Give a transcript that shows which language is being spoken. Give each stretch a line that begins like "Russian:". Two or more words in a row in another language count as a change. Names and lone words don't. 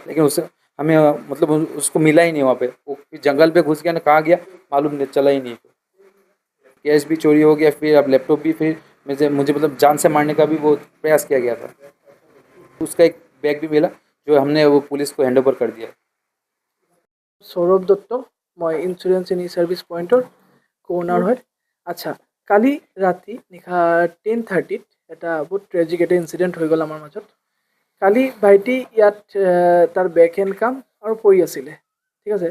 Hindi: लेकिन उसे हमें मतलब उसको मिला ही नहीं वहाँ पे। वो फिर जंगल में घुस गया ना, कहाँ गया मालूम नहीं, चला ही नहीं। कैश भी चोरी हो गया, फिर अब लैपटॉप भी फिर मुझे मतलब जान से मारने का भी वो प्रयास किया गया था। उसका एक बैग भी मिला, जो हमने वो पुलिस को
English: hand over
Hindi: कर दिया।
Assamese: সৌৰভ দত্ত, মই ইঞ্চুৰেঞ্চ ইন ছাৰ্ভিচ পইণ্টৰ কৰ্ণাৰ হয়। আচ্ছা, কালি ৰাতি নিশা 10:30 এটা বহুত ট্ৰেজিক এটা ইনচিডেণ্ট হৈ গ'ল আমাৰ মাজত। কালি ভাইটি ইয়াত তাৰ
English: back hand
Assamese: কাম আৰু পঢ়ি আছিলে, ঠিক আছে।